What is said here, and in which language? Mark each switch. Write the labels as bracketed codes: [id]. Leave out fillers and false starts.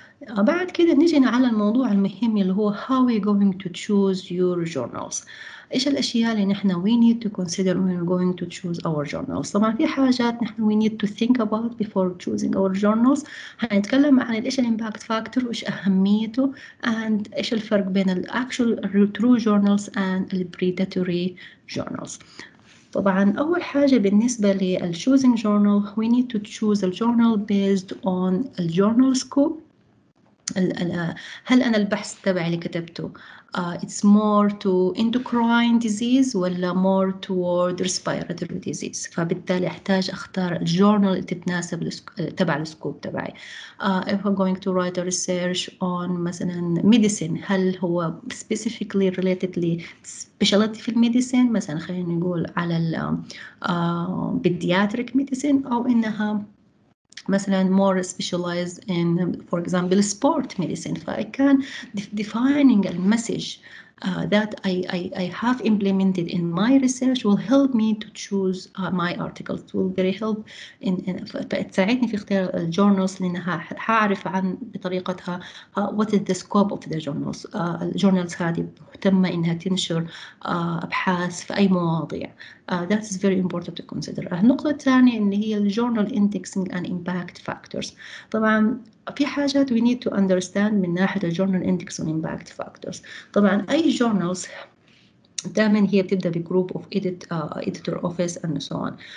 [ar] بعد كده نيجي على الموضوع المهم اللي هو [en] how we going to choose your journals. [ar] إيش الأشياء اللي نحن [en] we need to consider when we're going to choose our journals. [ar] طبعا في حاجات نحن [en] we need to think about before choosing our journals. [ar] هنتكلم عن إيش الإمباكت فاكتور وإيش أهميته and إيش الفرق بين ال [en] actual true journals [ar] and ال predatory journals. طبعا أول حاجة بالنسبة لل [en] choosing journal we need to choose a journal based on the journal scope. [ar] هل أنا البحث تبعي اللي كتبته [en] it's more to endocrine disease [ar] ولا [en] more toward respiratory disease، [ar] فبالتالي أحتاج أختار الجورنال اللي تتناسب تبع السكوب تبعي. [en] if I'm going to write a research on مثلا medicine، هل هو specifically related ل specialty في الميديسين، [ar] مثلا خلينا نقول على ال [en] pediatric medicine، [ar] أو إنها مثلا [en] more specialized in for example sport medicine. فI can defining a message that I have implemented in my research will help me to choose my articles. It will very help [ar] تساعدني في اختيار الجورنالز لأنها هعرف عن بطريقتها [en] what is the scope of the journals. [ar] الجورنالز هذه مهتمة إنها تنشر أبحاث في أي مواضيع. [en] That is very important to consider. [ar] النقطة الثانية اللي هي الجورنال indexing and impact factors. طبعا في حاجات [en] we need to understand [ar] من ناحية الجورنال [en] index and impact factors. [ar] طبعا أي journals دائما هي بتبدأ بجروب [en] of editor office and so on.